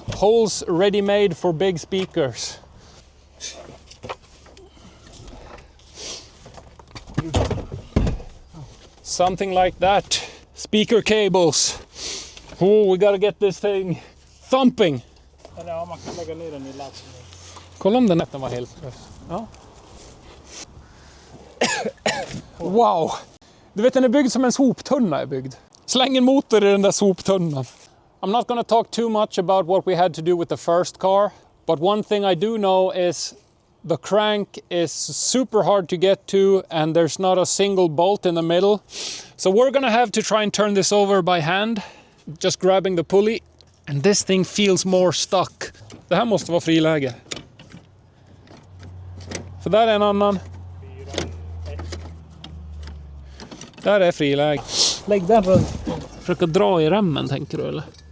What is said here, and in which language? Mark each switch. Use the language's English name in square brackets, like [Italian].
[English] Holes ready made for big speakers. Something like that. Speaker cables. Oh, we gotta get this thing thumping. [Swedish] Ja, man kan lägga ner den i ladd. Kolla om den var helt. Ja. [English] Wow. [Swedish] Du vet, den är byggd som en soptunna är byggd. Släng en motor i den där soptunnan. [English] I'm not going to talk too much about what we had to do with the first car, but one thing I do know is the crank is super hard to get to and there's not a single bolt in the middle. So we're going to have to try and turn this over by hand, just grabbing the pulley. And this thing feels more stuck. [Swedish] Det här måste vara friläge. För där är en annan. Där är friläge. Lägg den runt. Försöka dra i remmen, tänker du, eller?